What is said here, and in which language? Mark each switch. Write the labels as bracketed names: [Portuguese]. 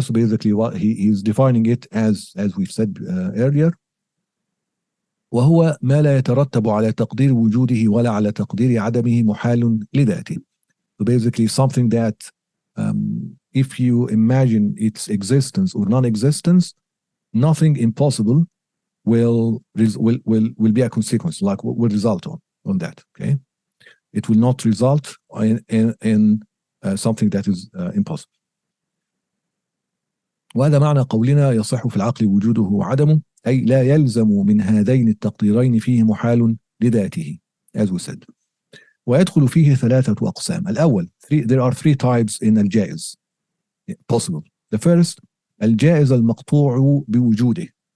[English] So basically what he is defining it as we've said earlier. [Arabic] وهو ما لا يترتب على تقدير وجوده ولا على تقدير عدمه محال لذاته. [English] So basically something that if you imagine its existence or non-existence, nothing impossible will be a consequence, like will result on that. Okay, it will not result in something that is impossible. [Arabic] وهذا معنى قولنا يصح في العقل وجوده وعدمه، أي لا يلزم من هذين التقديرين فيه محال لذاته, [English] as we said. [Arabic] ويدخل فيه ثلاثة أقسام. [English] الأول, there are three types in الجائز possible. The first, الجائز المقطوع بوجوده.